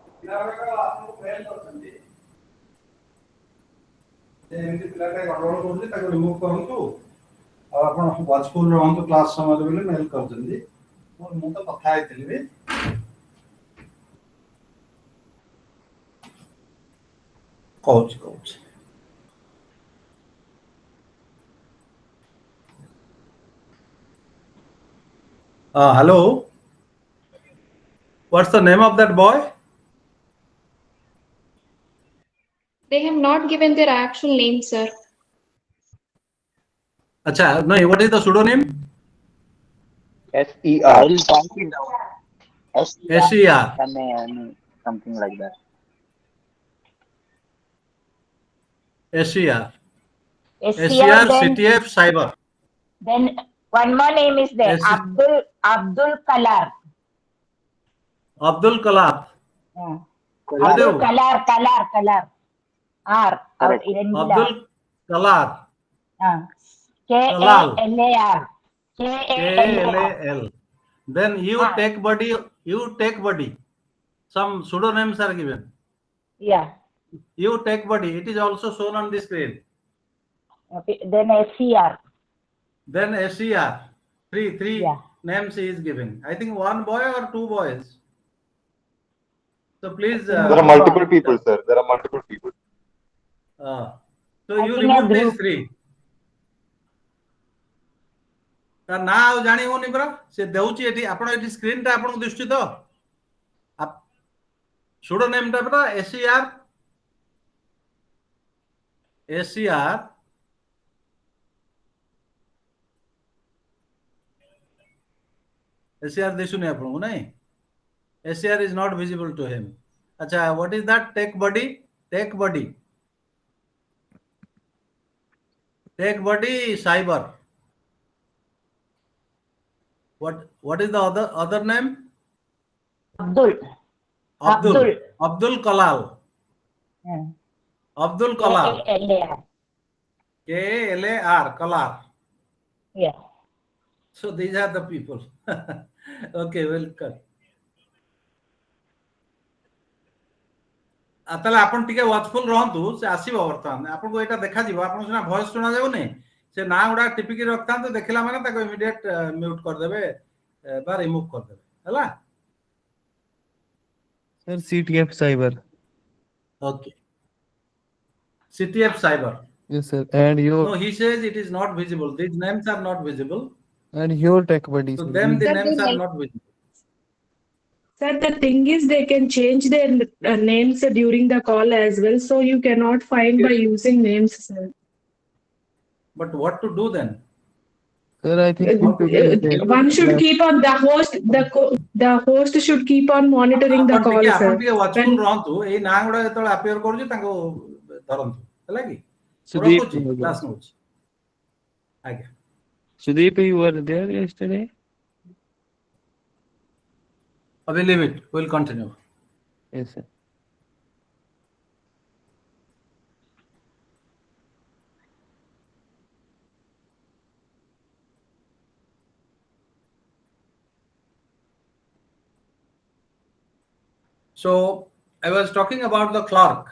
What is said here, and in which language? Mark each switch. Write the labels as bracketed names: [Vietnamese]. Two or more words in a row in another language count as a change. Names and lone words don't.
[Odia] ଏମିତି ପିଲାଟା ଗଣ୍ଡଗୋଳ କରୁଛି ତାକୁ ରିମୁଭ୍ କରନ୍ତୁ ଆଉ ଆପଣ ୱାଚଫୁଲ୍ ରହନ୍ତୁ କ୍ଲାସ୍ ସମୟରେ ବୋଲି ମେଲ୍ କରିଛନ୍ତି ମୁଁ ତ କଥା ହେଇଥିଲି ବି କହୁଛି [English] hello, what's the name of that boy? They have not given their actual name, sir. Acha, no, what is the pseudonym? SER. I'll type it out. SER. Something like that. SER. SCR, then, CTF Cyber. then one more name is there. SC Abdul Kalar. Abdul Kalam. Yeah. Abdul Abdul Kalar. R. Correct. Abdul Kalar. Kalar. Kal. Then you take buddy. Some pseudonyms are given. Yeah. You take buddy. It is also shown on the screen. Okay. Then SCR. Then SCR. Three Yeah. names he is giving. I think one boy or two boys. So please. There are multiple people, sir. There are multiple people. So you remove these three. [Odia] ତା ନା ଆଉ ଜାଣି ହଉନି ପରା ସେ ଦେଉଛି ଏଠି ଆପଣ ଏଠି ସ୍କ୍ରିନ୍ ଟା ଆପଣଙ୍କୁ ଦିଶୁଛି ତ [English] pseudo name [Odia] ଟା ପରା SER ଦିଶୁନି ଆପଣଙ୍କୁ ନାଇଁ [English] SER is not visible to him. Acha, what is that? Take buddy cyber. What is the other name? Abdul Kalal. Abdul Kalal. KALAR Kalar. Yeah. So these are the people. Okay, welcome. [Odia] ତାହେଲେ ଆପଣ ଟିକେ ୱାଚଫୁଲ ରହନ୍ତୁ ସେ ଆସିବ ବର୍ତ୍ତମାନ ଆପଣଙ୍କୁ ଏଇଟା ଦେଖାଯିବ ଆପଣଙ୍କୁ ସିନା ଭଏସ ଶୁଣା ଯାଉନି ସେ ନାଁ ଗୁଡା ଟିପିକି ରଖିଥାନ୍ତୁ ଦେଖିଲା ମାନେ ତାକୁ [English] immediate mute [Odia] କରିଦେବେ ବା ରିମୁଭ କରିଦେବେ ହେଲା [English] Sir, CTF Cyber. Okay. CTF Cyber. Yes, sir. And your No, he says it is not visible. These names are not visible. and your tech buddy. To sir. them, the Sir, names are not visible. Sir, the thing is they can change their names during the call as well, so you cannot find by using names, sir. But what to do then? Sir, I think One should keep on the host should keep on monitoring the call, sir. [Odia] ଆପଣ ଟିକେ ୱାଚଫୁଲ ରହନ୍ତୁ ଏଇ ନାଁ ଗୁଡା ଯେତେବେଳେ ଆପିୟର କରୁଛି ତାଙ୍କୁ ଧରନ୍ତୁ ହେଲା କି [English] Sudeep, [Odia] କ୍ଲାସ ନଉଛି ଆଜ୍ଞା [English] Sudeep, you were there yesterday? I will leave it. We'll continue. Yes, sir. So I was talking about the clerk.